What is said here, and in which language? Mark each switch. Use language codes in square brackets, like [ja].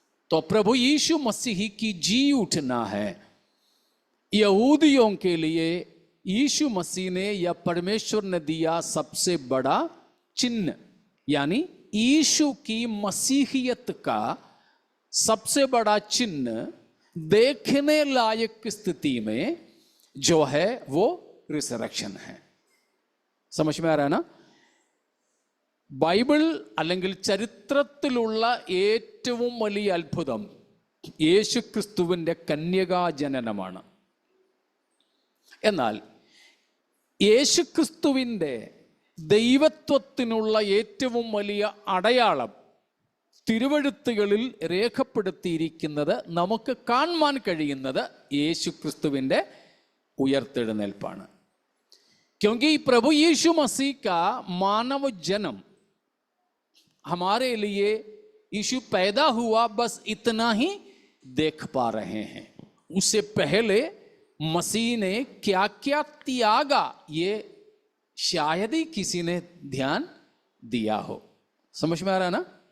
[hi] तो प्रभु यीशु मसीह की जी उठना है। यहूदियों के लिए यीशु मसीह ने या परमेश्वर ने दिया सबसे बड़ा चिन्ह, यानी यीशु की मसीहियत का सबसे बड़ा चिन्ह देखने लायक स्थिति में जो है वो റിസറക്ഷൻ है। समझ में आ रहा है ना? [ml] ബൈബിൾ അല്ലെങ്കിൽ ചരിത്രത്തിലുള്ള ഏറ്റവും വലിയ അത്ഭുതം യേശുക്രിസ്തുവിന്റെ കന്യകാജനനമാണ്. എന്നാൽ യേശുക്രിസ്തുവിന്റെ ദൈവത്വത്തിനുള്ള ഏറ്റവും വലിയ അടയാളം തിരുവെഴുത്തുകളിൽ രേഖപ്പെടുത്തിയിരിക്കുന്നത്, നമുക്ക് കാണാൻ കഴിയുന്നത് യേശുക്രിസ്തുവിന്റെ ഉയർത്തെഴുന്നേൽപ്പാണ്. [hi] क्योंकि प्रभु यीशु मसीह का मानव जन्म हमारे लिए, यीशु पैदा हुआ बस इतना ही देख पा रहे हैं। उससे पहले मसीह ने क्या क्या त्यागा, ये शायद ही किसी ने ध्यान दिया हो। समझ में आ रहा है ना?